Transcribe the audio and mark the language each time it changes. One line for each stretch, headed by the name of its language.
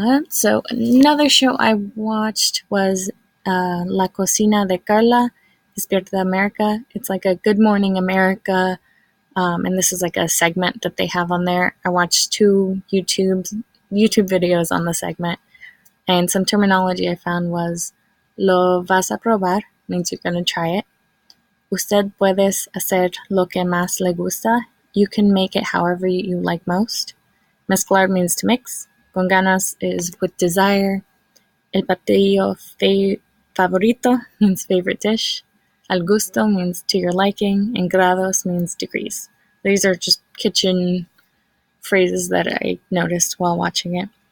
English: So another show I watched was La Cocina de Carla, Despierta America. It's like a Good Morning America, and this is like a segment that they have on there. I watched 2 YouTube videos on the segment, and some terminology I found was
Spanish: lo vas a probar,
English: means you're going to try it.
Spanish: Usted puedes hacer lo que más le gusta.
English: You can make it however you like most. Mezclar means to mix.
Spanish: Con ganas
English: is with desire.
Spanish: El platillo favorito
English: means favorite dish.
Spanish: Al gusto
English: means to your liking. And grados means degrees. These are just kitchen phrases that I noticed while watching it.